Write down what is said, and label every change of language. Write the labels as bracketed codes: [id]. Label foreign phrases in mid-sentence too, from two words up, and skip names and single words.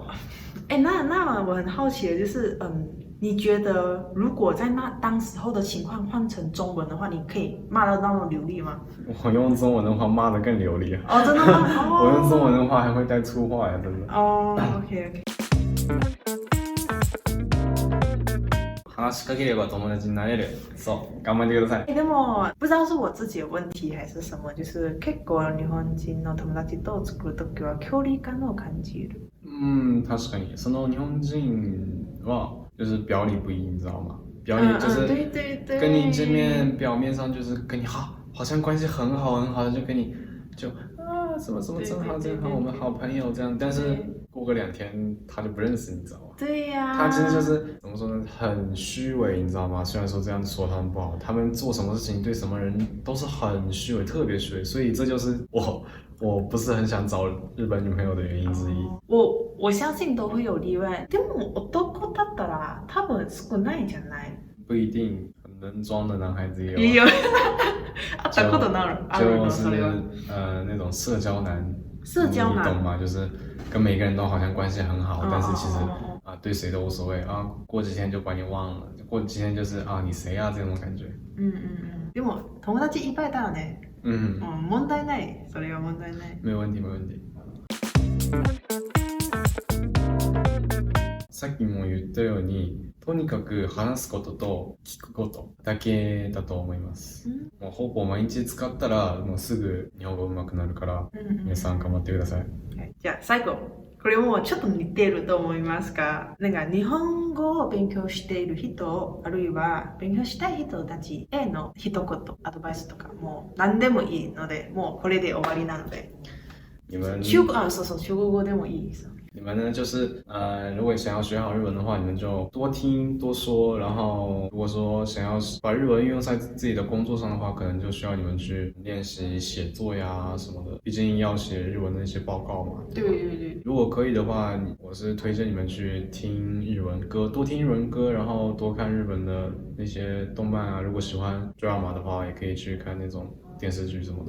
[zh] 那我很好奇的就是，你觉得如果在当时候的情况换成中文的话，你可以骂得那么流利吗？我用中文的话骂得更流利。哦，真的吗？我用中文的话还会带粗话呀，真的。哦 ，OK。 [ja] 話しかければ友達になれる。そう頑張ってください。でも [zh] 不知道是我自己的问题还是什么，就是 [ja] 結構日本人の友達と作るときは距離感を感じる。確かにその日本人は [zh] 就是表里不一，你知道吗？表里就是对，跟你见面表面上就是跟你好像关系很好的，就跟你什么真好，我们好朋友这样，但是过个2天他就不认识你，知道吗？对呀，他其实就是怎么说呢，很虚伪，你知道吗？虽然说这样说他们不好，他们做什么事情对什么人都是很虚伪，特别虚伪，所以这就是我不是很想找日本女朋友的原因之一。我相信都会有例外， [ja] でも男だったら多分少ないじゃない？ [zh] 不一定，很能装的男孩子也有。也有。 [ja] あったことなる。 [zh] 就是那种社交男，你懂吗？就是跟每个人都好像关系很好，但是其实对谁都无所谓啊，过几天就把你忘了，过几天就是你谁啊这种感觉。 [ja] でも友達いっぱいだよね。問題ない。それは問題ない。 [zh] 没问题。 [ja] さっきも言ったようにとにかく話すことと聞くことだけだと思います。もうほぼ毎日使ったらもうすぐ日本語上手くなるから、皆さん頑張ってください。じゃあ最後。これもちょっと似てると思いますが、なんか日本語を勉強している人、あるいは勉強したい人たちへの一言、アドバイスとかもう何でもいいので、もうこれで終わりなので。中国語でもいいです。 [zh] 你们呢，就是如果想要学好日文的话，你们就多听多说。然后，如果说想要把日文运用在自己的工作上的话，可能就需要你们去练习写作呀什么的。毕竟要写日文的一些报告嘛。对对对。如果可以的话，我是推荐你们去听日文歌，多听日文歌，然后多看日本的那些动漫啊。如果喜欢 drama 的话，也可以去看那种电视剧什么的。